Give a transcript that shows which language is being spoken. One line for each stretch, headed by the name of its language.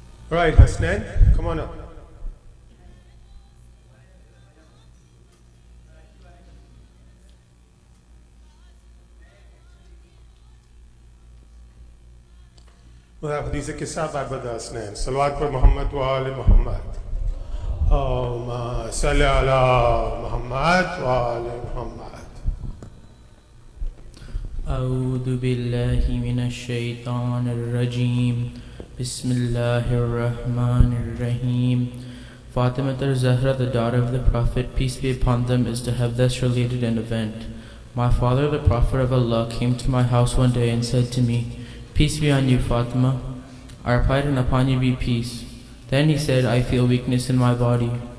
English: Right, Hasnan, come on up. We'll have Hadith Kisa by Brother Hasnan. Salawat for Muhammad wa Ali Muhammad.
Arabic: اللهم صل على محمد وآل محمد. أعوذ بالله من الشيطان الرجيم. بسم الله الرحمن الرحيم.
English: Fatima al-Zahra, the daughter of the Prophet, peace be upon them, is to have thus related an event. My father, the Prophet of Allah, came to my house one day and said to me, "Peace be on you, Fatima." I replied, "And upon you be peace." Then he said, "I feel weakness in my body."